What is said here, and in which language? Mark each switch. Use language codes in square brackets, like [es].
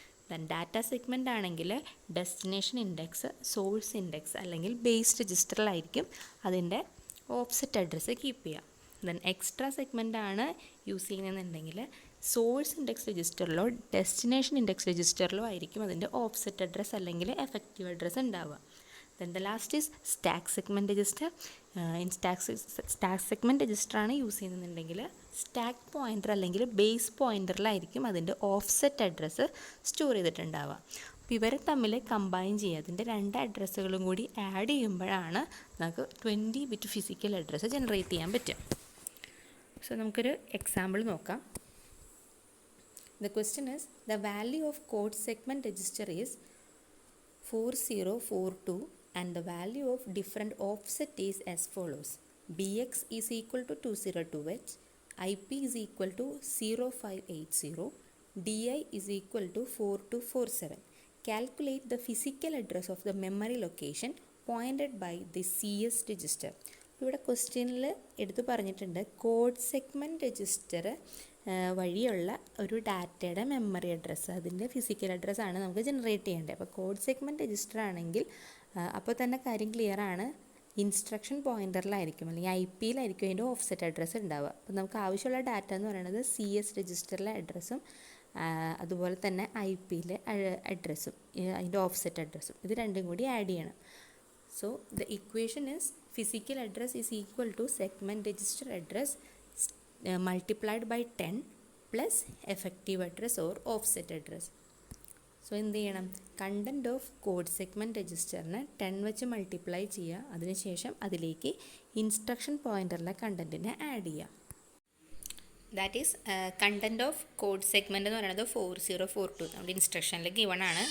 [ml] Then data segment ആണെങ്കിൽ destination index, source index അല്ലെങ്കിൽ base രജിസ്റ്ററിലായിരിക്കും അതിൻ്റെ ഓഫ്സെറ്റ് അഡ്രസ്സ് കീപ്പ് ചെയ്യുക. ദെൻ എക്സ്ട്രാ സെഗ്മെൻ്റ് ആണ് use ചെയ്യുന്നതെന്നുണ്ടെങ്കിൽ source index രജിസ്റ്ററിലോ destination index രജിസ്റ്ററിലോ ആയിരിക്കും അതിൻ്റെ ഓഫ്സെറ്റ് അഡ്രസ്സ് അല്ലെങ്കിൽ എഫക്റ്റീവ് അഡ്രസ്സ് ഉണ്ടാവുക. [en] Then the last is stack segment register. In stack segment register [ml] ആണ് use ചെയ്യുന്നുണ്ടെങ്കിൽ സ്റ്റാക്ക് പോയിൻ്റർ അല്ലെങ്കിൽ ബേസ് പോയിൻ്ററിലായിരിക്കും അതിൻ്റെ ഓഫ്സെറ്റ് അഡ്രസ്സ് സ്റ്റോർ ചെയ്തിട്ടുണ്ടാവുക. അപ്പോൾ ഇവരെ തമ്മിൽ കമ്പൈൻ ചെയ്യുക, അതിൻ്റെ രണ്ട് അഡ്രസ്സുകളും കൂടി ആഡ് ചെയ്യുമ്പോഴാണ് നമുക്ക് 20 ബിറ്റ് ഫിസിക്കൽ അഡ്രസ്സ് ജനറേറ്റ് ചെയ്യാൻ പറ്റുക. സോ നമുക്കൊരു എക്സാമ്പിൾ നോക്കാം. [en] The question is, the value of code segment register is 4042 and the value of different offset is as follows. Bx is equal to 202h, Ip is equal to 0580, Di is equal to 4247. Calculate the physical address of the memory location pointed by the CS register. [ml] ഇവിടെ ക്വസ്റ്റ്യനിൽ എടുത്തു പറഞ്ഞിട്ടുണ്ട് code segment register വഴിയുള്ള ഒരു ഡാറ്റയുടെ memory address, അതിൻ്റെ physical അഡ്രസ്സാണ് നമുക്ക് generate ചെയ്യേണ്ടത്. അപ്പോൾ കോഡ് സെഗ്മെൻറ്റ് രജിസ്റ്റർ ആണെങ്കിൽ അപ്പോൾ തന്നെ കാര്യം ക്ലിയർ ആണ്, ഇൻസ്ട്രക്ഷൻ പോയിൻ്ററിലായിരിക്കും അല്ലെങ്കിൽ IP-യിലായിരിക്കും അതിൻ്റെ ഓഫ്സെറ്റ് അഡ്രസ്സ് ഉണ്ടാവുക. അപ്പോൾ നമുക്ക് ആവശ്യമുള്ള ഡാറ്റ എന്ന് പറയുന്നത് CS രജിസ്റ്ററിലെ അഡ്രസ്സും അതുപോലെ തന്നെ IP-യിലെ അഡ്രസ്സും അതിൻ്റെ ഓഫ്സെറ്റ് അഡ്രസ്സും ഇത് രണ്ടും കൂടി ആഡ് ചെയ്യണം. [en] So the equation is physical address is equal to segment register address multiplied by 10 plus effective address or offset address. [ml] So എന്ത് ചെയ്യണം, [en] content of code segment [ml] രജിസ്റ്ററിനെ 10 വെച്ച് മൾട്ടിപ്ലൈ ചെയ്യുക, അതിനുശേഷം അതിലേക്ക് ഇൻസ്ട്രക്ഷൻ പോയിൻ്ററിലെ കണ്ടൻറ്റിനെ ആഡ് ചെയ്യുക. [en] that is content of code segment [ml] എന്ന് പറയുന്നത് 4042 നമ്മുടെ ഇൻസ്ട്രക്ഷനിൽ ഗിവൺ ആണ്.